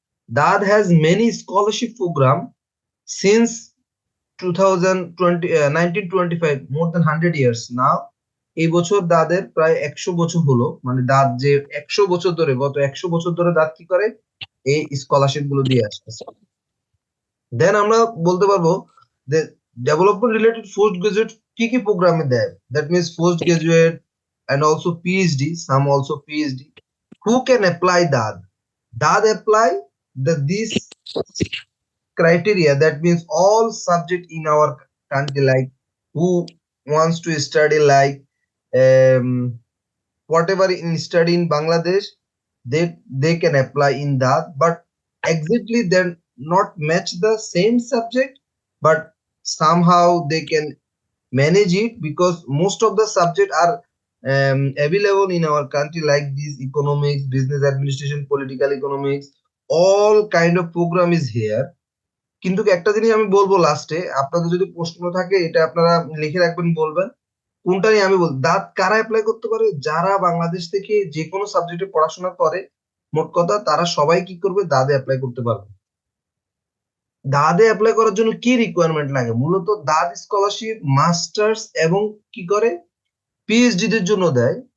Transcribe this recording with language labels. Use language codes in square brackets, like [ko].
[en] DAAD has many scholarship program since 2020 1925, more than 100 years now. [bn] এই বছর দাদের প্রায় 100 বছর হলো, মানে দাদ যে 100 বছর ধরে, গত 100 বছর ধরে দাদ কি করে? এই স্কলারশিপ গুলো দিয়ে আসতেছে। দেন আমরা বলতে পারবো যে ডেভেলপমেন্ট রিলেটেড পোস্ট গ্রাজুয়েট কি কি প্রোগ্রামে দেয়। [en] That means post graduate and also PhD, some also PhD. Who can apply DAD? DAD apply this criteria. That means all subject in our country, like who wants to study like whatever in study in Bangladesh, they can apply in that. But exactly they not match the same subject, but somehow they can manage it because most of the subject are available in our country, like this economics, business administration, political economics, all kind of program is here. [bn] কিন্তু একটা জিনিস আমি বলবো লাস্টে, আপনাদের যদি প্রশ্ন থাকে এটা আপনারা লিখে রাখবেন, বলবেন কোনটা নিয়ে। আমি বল দাঁত কারা অ্যাপ্লাই করতে পারে? যারা বাংলাদেশ থেকে যে কোনো সাবজেক্টে পড়াশোনা করে, মোট কথা তারা সবাই কি করবে? দাদে অ্যাপ্লাই করতে পারবে। দাদে অ্যাপ্লাই করার জন্য কি রিকোয়ারমেন্ট লাগে? মূলত দাদ স্কলারশিপ মাস্টার্স এবং কি করে পিএইচডি দের জন্য দেয়।